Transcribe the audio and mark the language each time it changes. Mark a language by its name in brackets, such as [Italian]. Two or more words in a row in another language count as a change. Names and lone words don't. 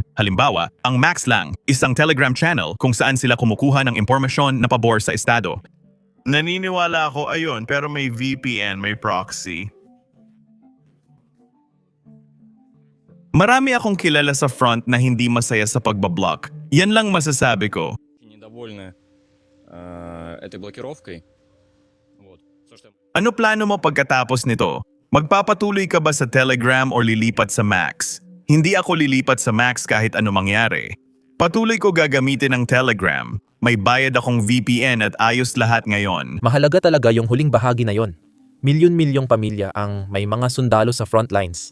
[Filipino] Halimbawa, ang Max lang, isang Telegram channel kung saan sila kumukuha ng impormasyon na pabor sa estado. Naniniwala ako ayon pero may VPN, may proxy. Marami akong kilala sa front na hindi masaya sa pagbablock. Yan lang masasabi ko. [Russian] Недовольны этой блокировкой. Вот. [Filipino] Ano plano mo pagkatapos nito? Magpapatuloy ka ba sa Telegram o lilipat sa Max? Hindi ako lilipat sa Max kahit ano mangyari. Patuloy ko gagamitin ang Telegram. May bayad akong VPN at ayos lahat ngayon. mahalaga talaga yung huling bahagi na yon. Milyon-milyong pamilya ang may mga sundalo sa [English] front lines.